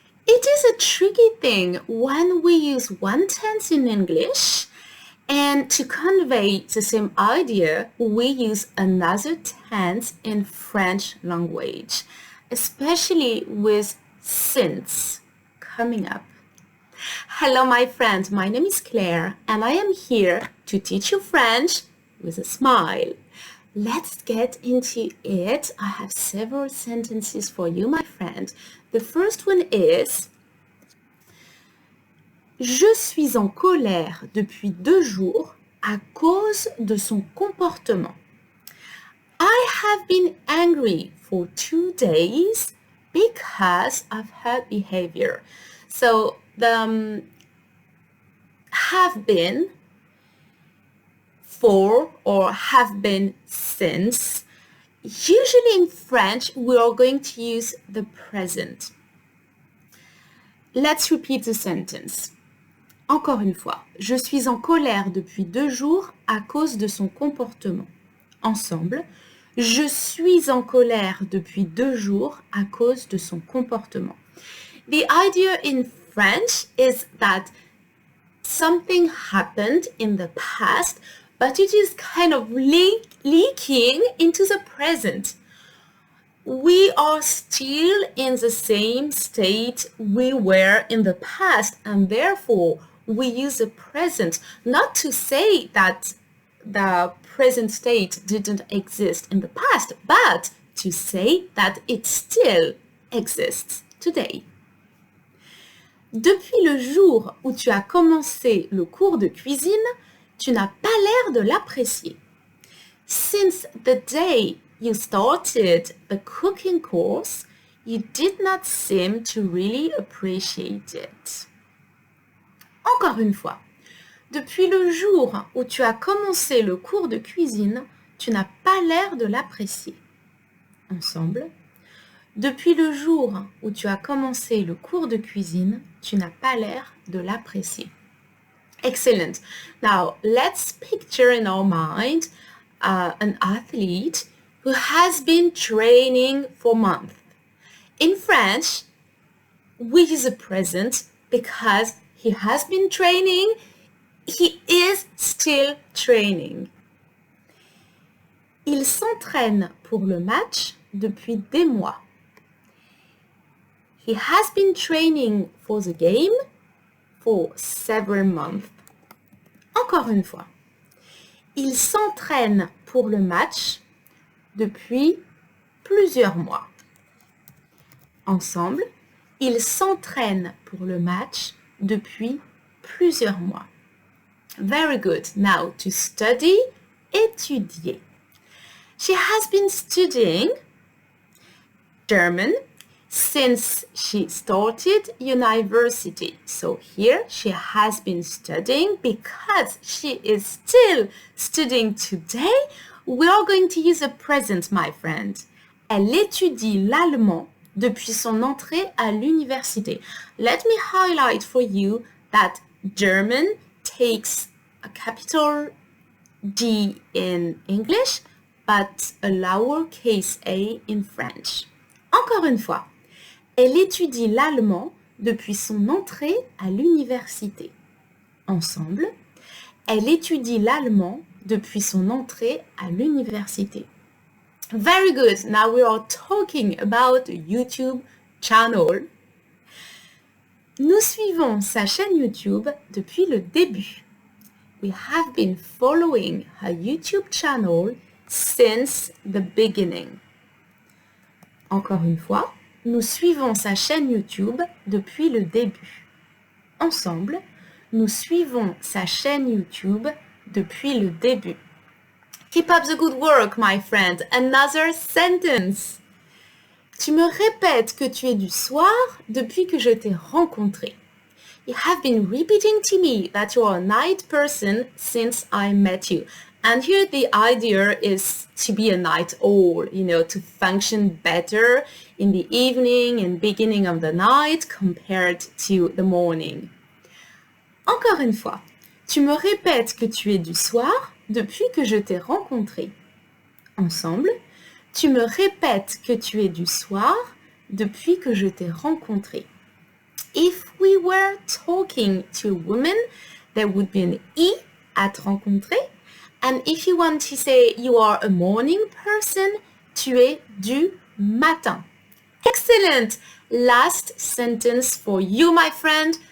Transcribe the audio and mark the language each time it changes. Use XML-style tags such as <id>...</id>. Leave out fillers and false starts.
<en>It is a tricky thing when we use one tense in English and to convey the same idea, we use another tense in French language, especially with since coming up. Hello, my friend. My name is Claire, and I am here to teach you French with a smile. Let's get into it. I have several sentences for you, my friend. The first one is</en> <fr>Je suis en colère depuis 2 jours à cause de son comportement.</fr> <en>I have been angry for 2 days because of her behavior. So the have been for or have been since. Usually in French, we are going to use the present. Let's repeat the sentence.</en> <fr>Encore une fois, je suis en colère depuis 2 jours à cause de son comportement. Ensemble, je suis en colère depuis 2 jours à cause de son comportement.</fr> <en>The idea in French is that something happened in the past, but it is kind of leaking into the present. We are still in the same state we were in the past, and therefore we use the present not to say that the present state didn't exist in the past, but to say that it still exists today.</en> <fr>Depuis le jour où tu as commencé le cours de cuisine, tu n'as pas l'air de l'apprécier.</fr> <en>Since the day you started the cooking course, you did not seem to really appreciate it.</en> <fr>Encore une fois, depuis le jour où tu as commencé le cours de cuisine, tu n'as pas l'air de l'apprécier. Ensemble, depuis le jour où tu as commencé le cours de cuisine, tu n'as pas l'air de l'apprécier.</fr> <en>Excellent. Now, let's picture in our mind an athlete who has been training for months. In French, we use the present because he has been training, he is still training.</en> <fr>Il s'entraîne pour le match depuis des mois.</fr> <en>He has been training for the game for several months.</en> <fr>Encore une fois. Il s'entraîne pour le match depuis plusieurs mois. Ensemble, ils s'entraînent pour le match depuis plusieurs mois.</fr> <en>Very good. Now to study, étudier. She has been studying German since she started university. So here she has been studying because she is still studying today. We are going to use a present, my friend.</en> <fr>Elle étudie l'allemand depuis son entrée à l'université.</fr> <en>Let me highlight for you that German takes a capital D in English, but a lowercase a in French.</en> <fr>Encore une fois, elle étudie l'allemand depuis son entrée à l'université. Ensemble, elle étudie l'allemand depuis son entrée à l'université.</fr> <en>Very good. Now we are talking about the YouTube channel.</en> <fr>Nous suivons sa chaîne YouTube depuis le début.</fr> <en>We have been following her YouTube channel since the beginning.</en> <fr>Encore une fois, nous suivons sa chaîne YouTube depuis le début. Ensemble, nous suivons sa chaîne YouTube depuis le début.</fr> <en>Keep up the good work, my friend. Another sentence.</en> <fr>Tu me répètes que tu es du soir depuis que je t'ai rencontré.</fr> <en>You have been repeating to me that you are a night person since I met you. And here the idea is to be a night owl, to function better in the evening and beginning of the night compared to the morning.</en> <fr>Encore une fois, tu me répètes que tu es du soir depuis que je t'ai rencontré. Ensemble, tu me répètes que tu es du soir depuis que je t'ai rencontré.</fr> <en>if we were talking to a woman, there would be an I at rencontrer. And if you want to say you are a morning person,</en> <fr>tu es du matin.</fr> <en>Excellent! Last sentence for you, my friend.</en>